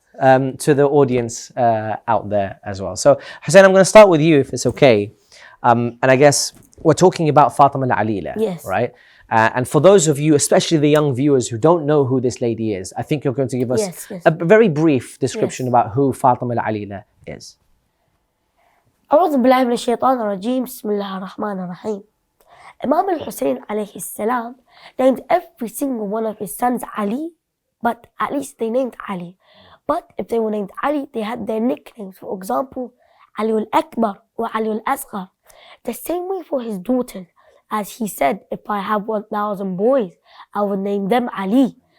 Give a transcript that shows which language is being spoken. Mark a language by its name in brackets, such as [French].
[English] to the audience out there as well. So, Hussein, I'm going to start with you, if it's okay. And I guess we're talking about Fatima al-Alila, Yes. right? And for those of you, especially the young viewers who don't know who this lady is, I think you're going to give us Yes. a very brief description Yes. about who Fatima al-Alila is. [Arabic] أعوذ بالله من الشيطان الرجيم بسم الله الرحمن الرحيم. [English] Imam Hussein alayhi salam named every single one of his sons Ali, but at least they named Ali. But if they were named Ali, they had their nicknames. For example, Ali al-Akbar or Ali al-Asghar. The same way for his daughters, as he said, if I have 1,000 boys, I would name them Ali.